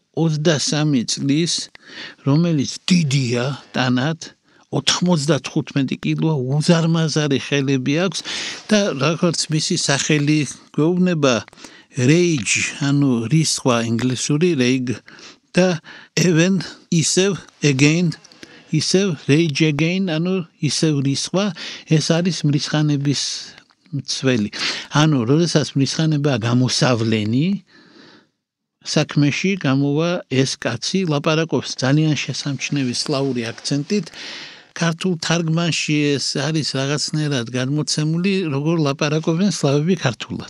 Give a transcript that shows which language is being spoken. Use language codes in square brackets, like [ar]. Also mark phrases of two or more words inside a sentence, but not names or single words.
[ka] 23 წლის, რომელიც დიდია ტანად, 95 კილოა, უზარმაზარი ხელები აქვს და როგორც მისი სახელი გვეუბნება rage, ანუ რისხვა ინგლისური rage და even ისევ again, ისევ [en] rage again, [ka] ანუ ისევ რისხვა, ეს არის მრისხანების მცველი. ანუ როდესაც მრისხანება გამოსავლენი საქმეში გამოვა ეს კაცი, ლაპარაკობს ძალიან შესამჩნევი სლავური აქცენტით. ქართულ თარგმანში ეს არის რაღაცნაირად გადმოცემული, როგორ ლაპარაკობენ სლავები ქართულად.